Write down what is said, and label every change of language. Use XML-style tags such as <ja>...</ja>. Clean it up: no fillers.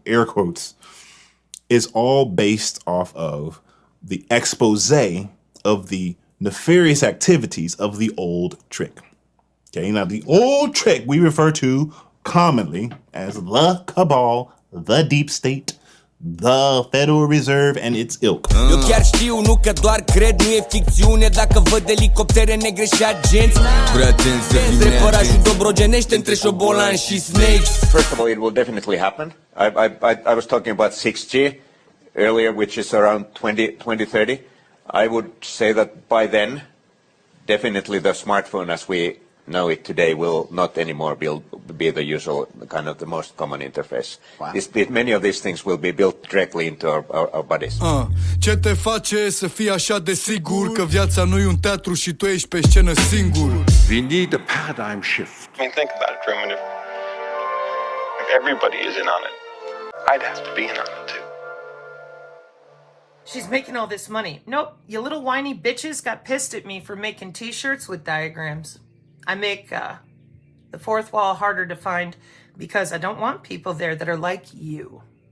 <en>Air quotes, is all based off of the expose of the nefarious activities of the old trick. Okay, now the old trick we refer to commonly as the cabal, the deep state, the Federal Reserve and its ilk.</en> <ro>Eu chiar știu, nu că doar cred, nu e ficțiune. Dacă văd elicoptere negre și agenți, prea atenți să fim neatenți. Dobrogenește între șobolan și snakes.</ro> <en>First of all, it will definitely happen. I was talking about 6G earlier, which is around 2030. I would say that by then, definitely the smartphone as we know it today will not anymore be the usual kind of the most common interface. Wow. Many of these things will be built directly into our bodies.</en> <ro>Ce te face să fii așa de sigur că viața nu e un teatru și tu ești pe scenă singur?</ro> <en>We need a paradigm shift. I mean, think about it, Truman. If everybody is in on it, I'd have to be in on it too. She's making all this money. Nope, you little whiny bitches got pissed at me for making t-shirts with diagrams. I make the fourth wall harder to find because I don't want people there that are like you.</en>